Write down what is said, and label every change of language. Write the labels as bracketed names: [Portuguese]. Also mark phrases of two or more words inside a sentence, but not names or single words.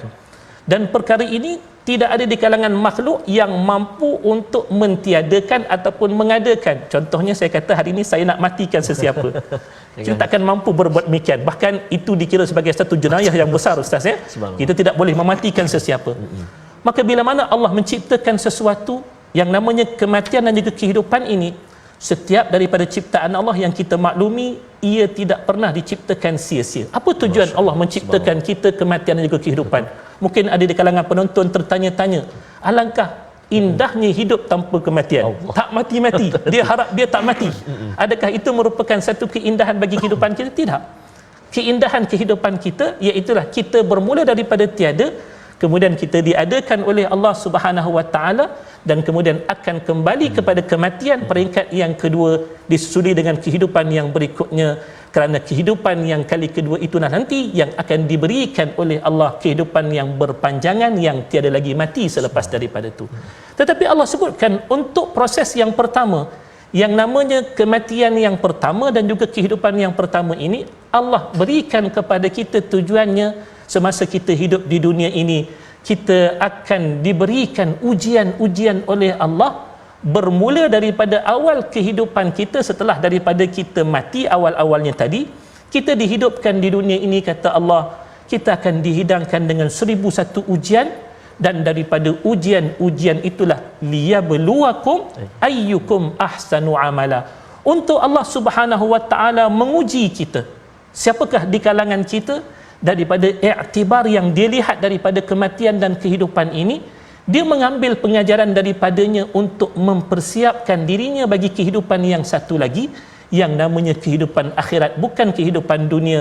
[Malay] Dan perkara ini tidak ada di kalangan makhluk yang mampu untuk mentiadakan ataupun mengadakan. Contohnya saya kata hari ini saya nak matikan sesiapa. Kita takkan mampu berbuat demikian. Bahkan itu dikira sebagai satu jenayah yang besar, Ustaz ya. Kita tidak boleh mematikan sesiapa. Maka bila mana Allah menciptakan sesuatu yang namanya kematian dan juga kehidupan ini, setiap daripada ciptaan Allah yang kita maklumi, ia tidak pernah diciptakan sia-sia. Apa tujuan Allah menciptakan kita kematian dan juga kehidupan? Mungkin ada di kalangan penonton tertanya-tanya, alangkah indahnya hidup tanpa kematian. Allah. Tak mati-mati. Dia harap dia tak mati. Adakah itu merupakan satu keindahan bagi kehidupan kita? Tidak. Keindahan kehidupan kita iaitulah kita bermula daripada tiada, kemudian kita diadakan oleh Allah [Arabic] سبحانه وتعالى, [Malay] dan kemudian akan kembali kepada kematian peringkat yang kedua, disusuli dengan kehidupan yang berikutnya, kerana kehidupan yang kali kedua itulah nanti yang akan diberikan oleh Allah, kehidupan yang berpanjangan yang tiada lagi mati selepas daripada itu. Tetapi Allah sebutkan untuk proses yang pertama, yang namanya kematian yang pertama dan juga kehidupan yang pertama ini, Allah berikan kepada kita tujuannya semasa kita hidup di dunia ini. Kita akan diberikan ujian-ujian oleh Allah bermula daripada awal kehidupan kita. Setelah daripada kita mati awal-awalnya tadi, kita dihidupkan di dunia ini, kata Allah, kita akan dihidangkan dengan 1001 ujian, dan daripada ujian-ujian itulah [Arabic] ليبلوكم أيكم أحسن عملا, [Malay] untuk Allah [Arabic] سبحانه وتعالى [Malay] menguji kita, siapakah di kalangan kita daripada iktibar yang dia lihat daripada kematian dan kehidupan ini, dia mengambil pengajaran daripadanya untuk mempersiapkan dirinya bagi kehidupan yang satu lagi, yang namanya kehidupan akhirat, bukan kehidupan dunia.